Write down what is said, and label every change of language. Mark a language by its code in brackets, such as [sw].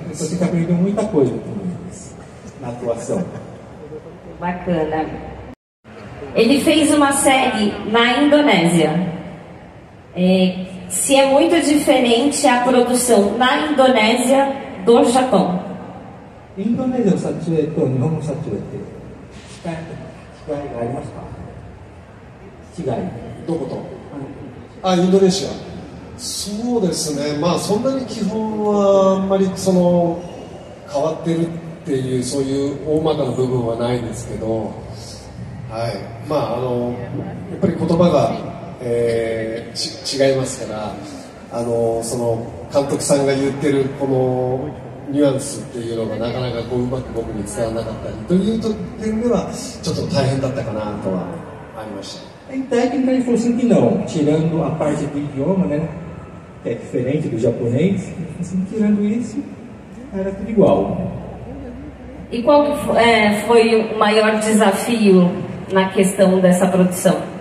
[pt] Você aprendeu muita coisa com eles na atuação. Bacana. Ele fez uma série na Indonésia. Se é muito diferente a produção na Indonésia do Japão. [ja] インドネシアの撮影と日本の撮影って違いがありますか？違い。どこと？インドネシア。そうですね。まあそんなに基本はあんまりその変わってるっていうそういう大まかな部分はないんですけど、はい。まあやっぱり言葉が、違いますから、その監督さんが言ってるこのニュアンスっていうのがなかなかこううまく僕に伝わらなかったりという点ではちょっと大変だったかなとはありました。 [pt] Em técnica ele falou assim que não, tirando a parte do idioma, né, que é diferente do japonês, assim, tirando isso, era tudo igual. E qual foi o maior desafio na questão dessa produção?